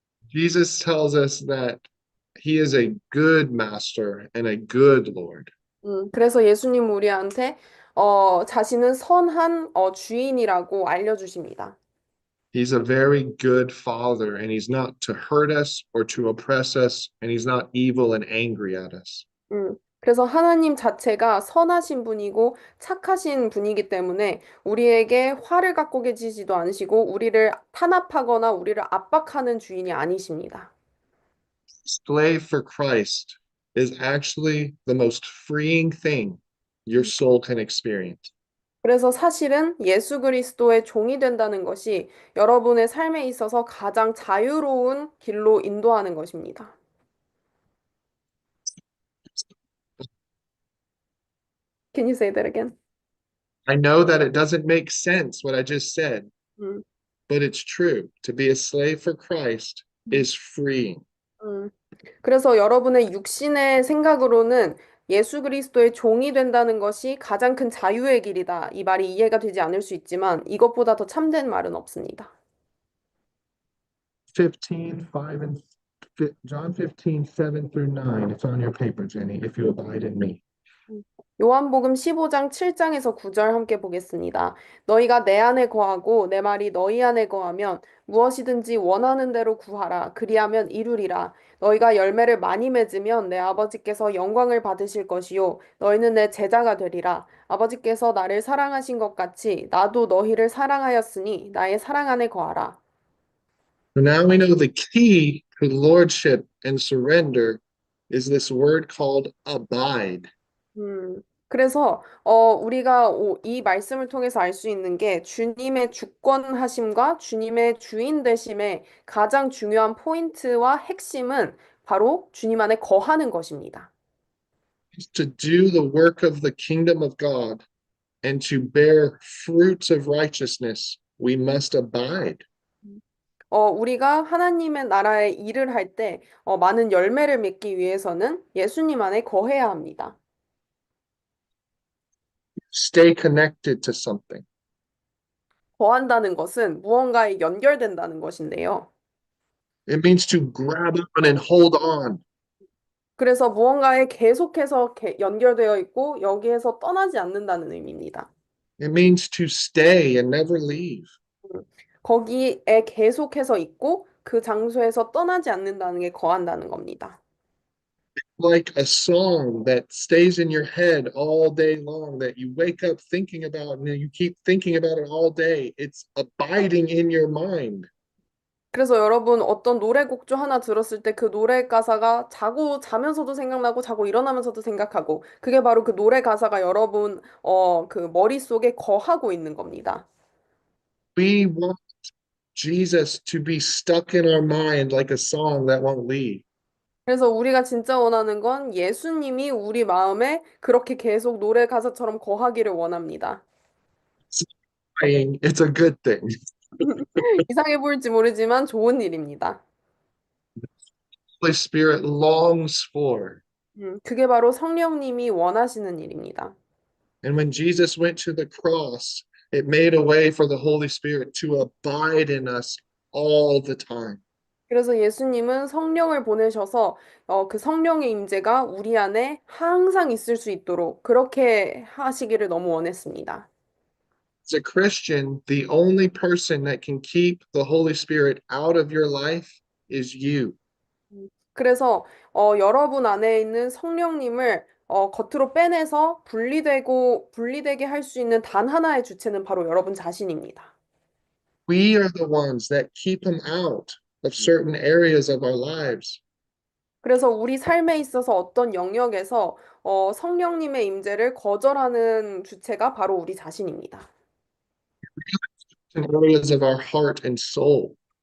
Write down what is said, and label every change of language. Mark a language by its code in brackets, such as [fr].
[en] Jesus tells us that he is a good master and a good Lord. [ko] 그래서 예수님 우리한테 자신은 선한 주인이라고 알려주십니다. [en] He's a very good father, and he's not to hurt us or to oppress us, and he's not evil and angry at us. [ko] 그래서 하나님 자체가 선하신 분이고 착하신 분이기 때문에 우리에게 화를 갖고 계시지도 않으시고 우리를 탄압하거나 우리를 압박하는 주인이 아니십니다. [en] Slave for Christ is actually the most freeing thing your soul can experience. [ko] 그래서 사실은 예수 그리스도의 종이 된다는 것이 여러분의 삶에 있어서 가장 자유로운 길로 인도하는 것입니다. [en] Can you say that again? I know that it doesn't make sense what I just said, 음, but it's true. To be a slave for Christ is freeing. 음. [ko] 그래서 여러분의 육신의 생각으로는 예수 그리스도의 종이 된다는 것이 가장 큰 자유의 길이다. 이 말이 이해가 되지 않을 수 있지만 이것보다 더 참된 말은 없습니다. [en] 15, 5 and John 15, 7 through 9. It's on your paper, Jenny, if you abide in me. [ko] 요한복음 15장 7장에서 9절 함께 보겠습니다. 너희가 내 안에 거하고 내 말이 너희 안에 거하면 무엇이든지 원하는 대로 구하라. 그리하면 이루리라. 너희가 열매를 많이 맺으면 내 아버지께서 영광을 받으실 것이요. 너희는 내 제자가 되리라. 아버지께서 나를 사랑하신 것 같이 나도 너희를 사랑하였으니 나의 사랑 안에 거하라. [en] So now we know the key to lordship and surrender is this word called abide. [ko] 그래서 우리가 이 말씀을 통해서 알 수 있는 게 주님의 주권하심과 주님의 주인 되심의 가장 중요한 포인트와 핵심은 바로 주님 안에 거하는 것입니다. [en] To do the work of the kingdom of God and to bear fruits of righteousness, we must abide. [ko] 우리가 하나님의 나라의 일을 할 때 많은 열매를 맺기 위해서는 예수님 안에 거해야 합니다. [en] Stay connected to something. [ko] 거한다는 것은 무언가에 연결된다는 것인데요. [en] It means to grab on and hold on. [ko] 그래서 무언가에 계속해서 연결되어 있고 여기에서 떠나지 않는다는 의미입니다. [en] It means to stay and never leave. [ko] 음, 거기에 계속해서 있고 그 장소에서 떠나지 않는다는 게 거한다는 겁니다. [en] Like a song that stays in your head all day long, that you wake up thinking about and then you keep thinking about it all day. It's abiding in your mind. [ko] 그래서 여러분 어떤 노래곡 중 하나 들었을 때 그 노래 가사가 자고 자면서도 생각나고 자고 일어나면서도 생각하고 그게 바로 그 노래 가사가 여러분 그 머릿속에 거하고 있는 겁니다. [en] We want Jesus to be stuck in our mind like a song that won't leave. [ko] 그래서 우리가 진짜 원하는 건 예수님이 우리 마음에 그렇게 계속 노래 가사처럼 거하기를 원합니다. [en] It's a good thing. [ko] 이상해 보일지 모르지만 좋은 일입니다. [en] Holy Spirit longs for. [ko] 그게 바로 성령님이 원하시는 일입니다. [en] And when Jesus went to the cross, it made a way for the Holy Spirit to abide in us all the time. [ko] 그래서 예수님은 성령을 보내셔서 그 성령의 임재가 우리 안에 항상 있을 수 있도록 그렇게 하시기를 너무 원했습니다. [en] As a Christian, the only person that can keep the Holy Spirit out of your life is you. [ko] 그래서 여러분 안에 있는 성령님을 겉으로 빼내서 분리되게 할 수 있는 단 하나의 주체는 바로 여러분 자신입니다. [en] We are the ones that keep him out of certain areas of our lives. [ko] 그래서 우리 삶에 있어서 어떤 영역에서 성령님의 임재를 거절하는 주체가 바로 우리 자신입니다. [en] In areas of our heart and soul.